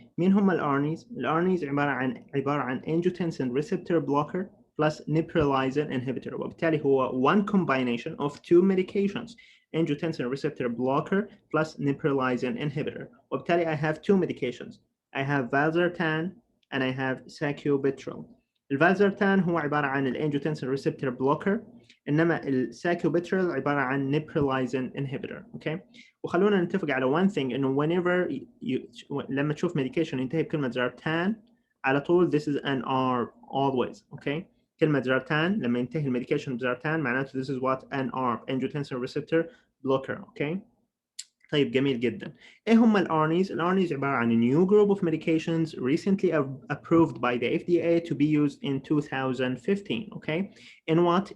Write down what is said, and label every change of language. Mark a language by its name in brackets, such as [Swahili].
[Arabic] مين هم ال [English] ARNIs؟ ال ARNIs عبارة عن Angiotensin receptor blocker plus Neprilysin inhibitor. [Arabic] وبالتالي هو [English] one combination of two medications. Angiotensin receptor blocker plus Neprilysin inhibitor. وبالتالي I have two medications. I have Valsartan and I have sacubitril. [Arabic] الفالزرتان هو عبارة عن ال Angiotensin receptor blocker. إنما الساكوبيتريل عبارة عن Neprilysin inhibitor. [English] Okay. [Arabic] وخلونا نتفق على [English] one thing [Arabic] انه whenever لما تشوف medication ينتهي بكلمة زرتان على طول [English] this is an R always. okay. [Arabic] كلمة زرتان لما ينتهي الميديكيشن بزرتان معناته [English] this is what an R angiotensin receptor blocker. [Arabic] okay. طيب جميل جدا. ايه هم الارنيز؟ الارنيز عبارة عن [English] a new group of medications recently approved by the FDA to be used in 2015. okay. In what?